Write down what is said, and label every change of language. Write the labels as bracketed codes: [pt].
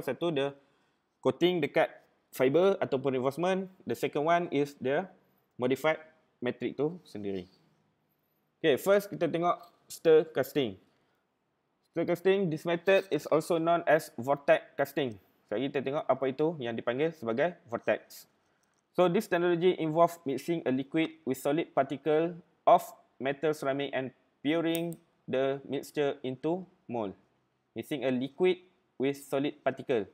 [ms] Satu, dia coating dekat fiber ataupun reinforcement. [en] The second one is the modified metrik [ms] tu sendiri. Okay, first kita tengok stir casting. [en] Stir casting, this method is also known as vortex casting. [ms] So, kita tengok apa itu yang dipanggil sebagai vortex. [en] So, this technology involves mixing a liquid with solid particle of metal ceramic and pouring the mixture into mold. Mixing a liquid with solid particle.